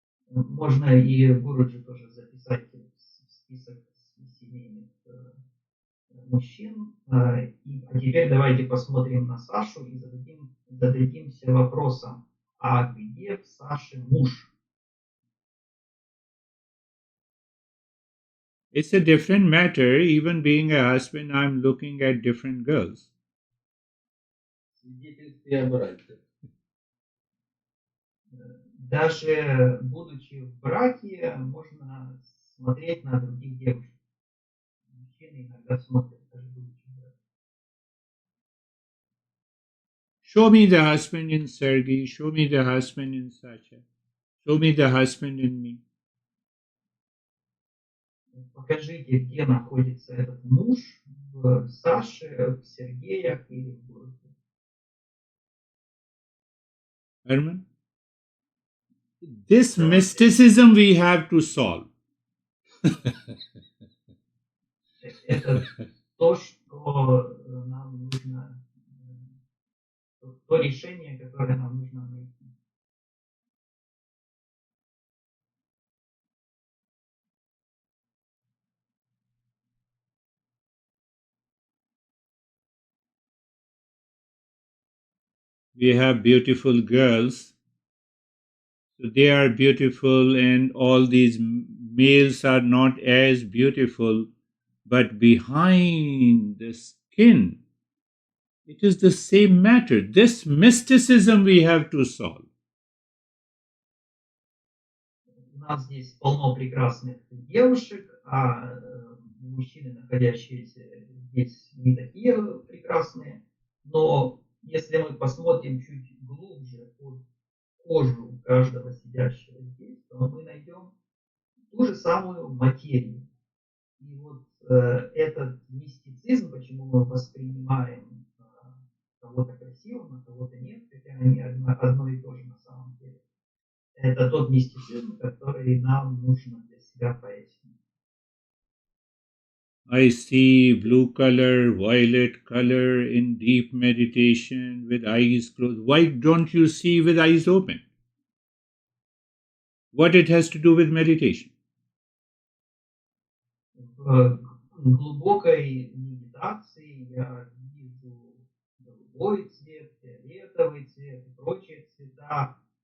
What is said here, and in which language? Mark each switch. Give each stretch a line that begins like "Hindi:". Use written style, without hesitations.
Russian: Можно и Гуруджи тоже записать в список семейных мужчин. А теперь давайте посмотрим на Сашу и зададимся вопросом, а где в Саше муж?
English: It's a different matter. Even being a husband, I'm looking at different girls.
Russian: Свидетельствие о браке. Даже будучи в браке, можно смотреть на других девушек. Мужчины иногда смотрят, даже будучи в браке.
English: Show me the husband in Sergei. Show me the husband in Sasha. Show me the husband in me.
Russian: Покажите, где находится этот муж в Саше, в Сергеях или в Гурге.
English: Herman? This mysticism we have to solve.
Russian: Это то, что нам нужно, то решение, которое нам нужно найти.
English: We have beautiful girls. So they are beautiful, and all these males are not as beautiful, but behind the skin, it is the same matter. This mysticism we have to solve.
Russian: У нас здесь полно прекрасных девушек, а мужчины, находящиеся здесь, не такие прекрасные. Но если мы посмотрим чуть глубже под кожу каждого сидящего здесь, то мы найдем ту же самую материю. И вот этот мистицизм, почему мы воспринимаем кого-то красивым, а кого-то нет, хотя они одно и то же на самом деле. Это тот мистицизм, который нам нужно для себя пояснить.
English: I see blue color, violet color in deep meditation with eyes closed. Why don't you see with eyes open? What it has to do with meditation?
Russian: В глубокой медитации я вижу голубой цвет, фиолетовый цвет и прочие цвета.